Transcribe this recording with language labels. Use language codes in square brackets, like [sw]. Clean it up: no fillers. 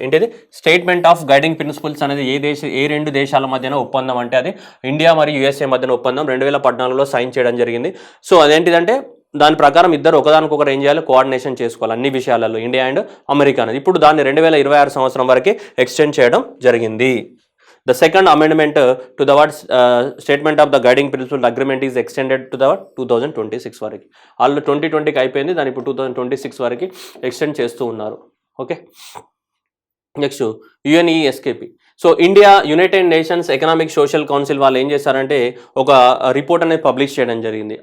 [te] ఏంటిది statement of guiding principles అనేది ఏ 2 దేశాల మధ్యన ఒప్పందం అంటే అది ఇండియా మరియు యూఎస్ఏ మధ్యన ఒప్పందం 2014లో సైన్ చేయడం జరిగింది. సో అదేంటిదంటే దాని ప్రకారం ఇద్దరు ఒకదానికొకరు ఏం చేయాలి, కోఆర్డినేషన్ చేసుకోవాలి అన్ని విషయాలలో, ఇండియా అండ్ అమెరికా అనేది. ఇప్పుడు దాన్ని 2026 సంవత్సరం వరకు ఎక్స్టెండ్ చేయడం జరిగింది. [en] The second amendment to the statement of the guiding principle agreement is extended to the 2026 వరకు. [te] వాళ్ళు 2020కి అయిపోయింది, దాన్ని ఇప్పుడు 2026 వరకు ఎక్స్టెండ్ చేస్తూ ఉన్నారు. Okay, next UNESKP. So India United nations economic social council వాళ్ళు ఏం చేశారంటే ఒక రిపోర్ట్ అనేది పబ్లిష్ చేయడం జరిగింది.